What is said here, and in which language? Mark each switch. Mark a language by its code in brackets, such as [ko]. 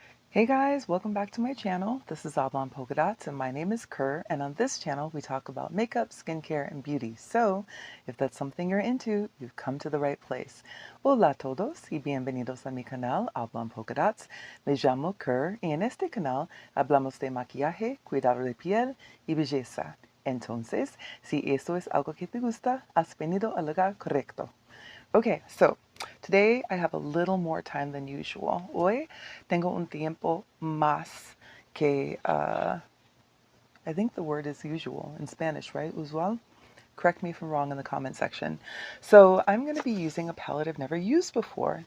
[en] Hey guys, welcome back to my channel. This is Oblong Polka Dots and my name is Kerr, and on this channel we talk about makeup, skincare, and beauty. So, if that's something you're into, you've come to the right place. [es] Hola a todos y bienvenidos a mi canal Oblong Polka Dots. Me llamo Kerr y en este canal hablamos de maquillaje, cuidado de piel y belleza. Entonces, si esto es algo que te gusta, has venido al lugar correcto. [en] Okay, so today I have a little more time than usual. [es] Hoy tengo un tiempo más que, [en] I think the word is usual in Spanish, right? Usual? Correct me if I'm wrong in the comment section. So I'm going to be using a palette I've never used before.